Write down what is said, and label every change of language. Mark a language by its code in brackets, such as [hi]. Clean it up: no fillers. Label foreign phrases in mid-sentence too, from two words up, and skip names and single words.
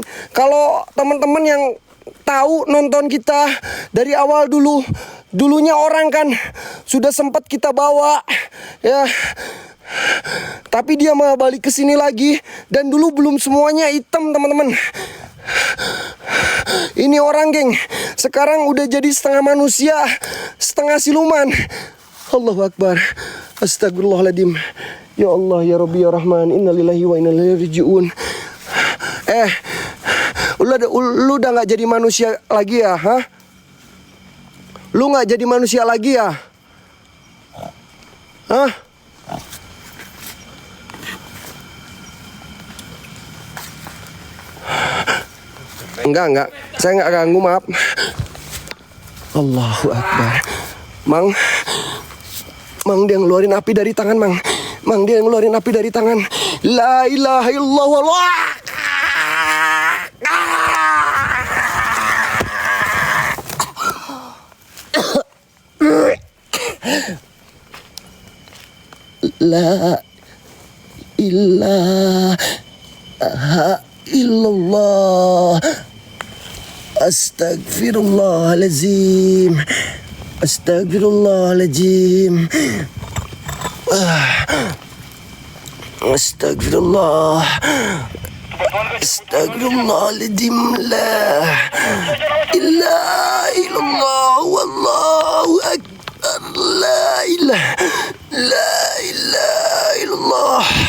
[id] Kalau teman-teman yang tahu nonton kita dari awal dulunya orang kan sudah sempat kita bawa ya. Tapi dia mau balik ke sini lagi dan dulu belum semuanya hitam teman-teman. Ini orang geng, sekarang udah jadi setengah manusia, setengah siluman. [ar] الله أكبر. أستغفر الله العظيم. يا الله، يا ربي، يا رحمن. إنا لله وإنا إليه راجعون. [id] Lu udah gak jadi manusia lagi ya? Lu gak jadi manusia lagi ya? Enggak. Saya nggak ganggu, maaf. [ar] الله أكبر. [id] Mang, dia ngeluarin api dari tangan, Mang. Dia ngeluarin api dari tangan. [ar] لا إله إلا الله. لا إله إلا الله. أستغفر الله العظيم. أستغفر الله العظيم. أستغفر الله. أستغفر الله العظيم. لا إله إلا الله. والله أكبر. لا إله إلا الله.